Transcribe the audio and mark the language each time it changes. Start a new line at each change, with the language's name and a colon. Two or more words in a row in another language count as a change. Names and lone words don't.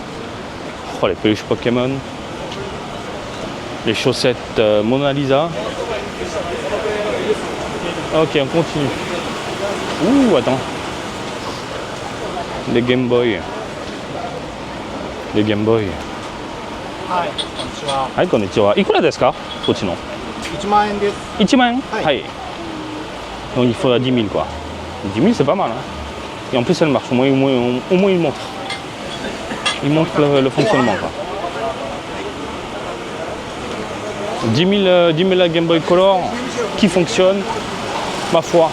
French: Oh, les peluches Pokémon. Les chaussettes Mona Lisa. Ok, on continue. Ouh, attends. Les Game Boy. Les Game Boy.
Japanese: Hi, konnichiwa. いくらですか? こっちの. 1万円です。 1万円?
French: Ouais. Hi. Donc il faudra 10 000 quoi. 10 000 c'est pas mal. Hein. Et en plus elle marche, au moins il montre. Il montre le fonctionnement. Quoi. 10 000 la Game Boy Color qui fonctionne, ma foi.